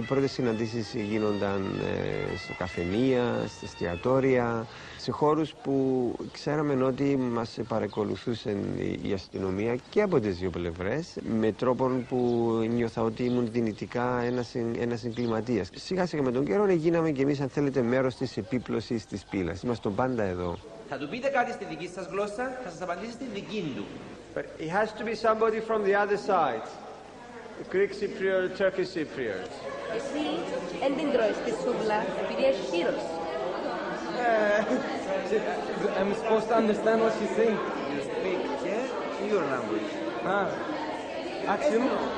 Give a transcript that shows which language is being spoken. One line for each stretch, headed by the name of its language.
Greek: Οι πρώτες συναντήσεις γίνονταν στο καφενεία, στα εστιατόρια, σε χώρους που ξέραμε ότι μας παρακολουθούσε η αστυνομία και από τις δύο πλευρές, με τρόπο που νιώθα ότι ήμουν δυνητικά ένας εγκληματίας. Σιγά σιγά με τον καιρό γίναμε και εμείς, αν θέλετε, μέρος της επίπλωσης της πύλας. Είμαστε πάντα εδώ. Θα του πείτε κάτι στη δική σας γλώσσα, θα σας απαντήσει στη δική του.
English: But it has to be somebody from the other side. Greek Cypriot, Turkish Cypriot.
Greek: Εσύ δεν την τρώεις τη σούβλα επειδή έχει χείρος.
English: I'm supposed to understand what she's saying. You speak your language.